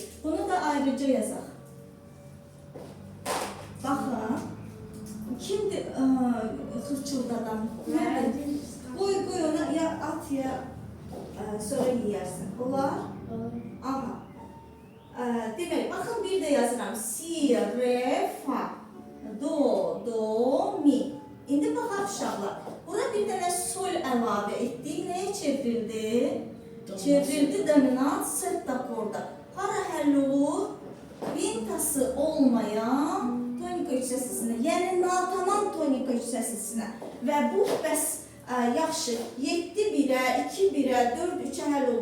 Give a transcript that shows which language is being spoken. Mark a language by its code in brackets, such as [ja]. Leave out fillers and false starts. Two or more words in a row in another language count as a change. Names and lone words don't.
[az] Bunu da ayrıca yazaq. Baxın. Kimdir xırçıldadan? Nədir? Qoy ona ya at ya sonra yeyərsin. Olar? Aha. Demək, baxın bir də yazıram. Si, re, fa. Do, mi. İndi baxaq uşaqlar. Bura bir dənə sol əlavə etdik. Nəyə çevrildi? Çevrildi dominant septakorda. Hara həll olur? Kvintası olmayan tonika 3 səslisinə. Yəni natamam tonika 3 səslisinə. Və bu bəs yaxşı 7-1-ə, 2-1-ə, 4-3-ə həll oldu.